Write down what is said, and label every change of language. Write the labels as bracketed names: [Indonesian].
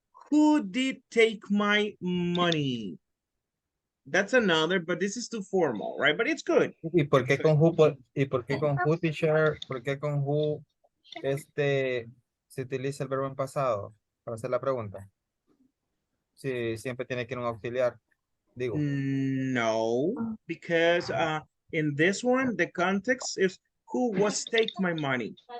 [English] Who did take my money? That's another, but this is too formal, right? But it's good. [Spanish] ¿Y por qué con who? ¿Y por qué con who, teacher? ¿Por qué con who se utiliza el verbo en pasado para hacer la pregunta? Sí, siempre tiene que ir un auxiliar. Digo. [English] No, because in this one, the context is who was take my money.